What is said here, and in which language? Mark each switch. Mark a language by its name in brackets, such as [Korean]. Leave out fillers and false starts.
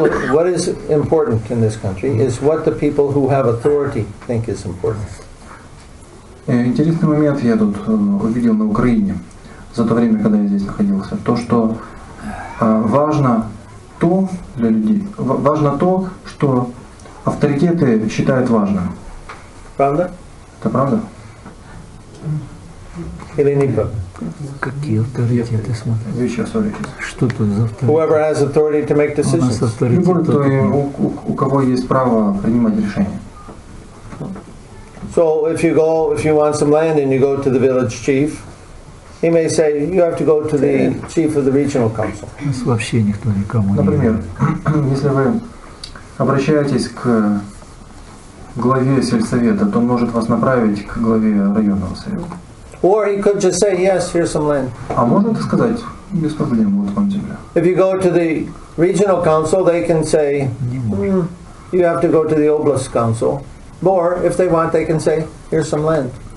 [English] What is important in this country is what the people who have authority think is important. [Russian] Интересный момент я тут увидел на Украине за то время, когда я здесь находился. То, что важно то для людей, важно то, что авторитеты считают важным. Правда? Это правда? Или не правда? Какие авторитеты, смотри? Что тут за авторитет? [English] Whoever has authority to make decisions. [Russian] Любой, у кого есть право принимать решения. [English] So if you want some land and you go to the village chief, he may say you have to go to the chief of the regional council. [Russian] Вообще никто никому не. Например, если вы обращаетесь к главе сельсовета, то он может вас направить к главе районного совета. [English] Or he could just say, yes, here's some land. [Russian] А может сказать, без проблем, вот вам земля. [English] If you go to the regional council, they can say, you have to go to the oblast council. Or, if they want, they can say, here's some land.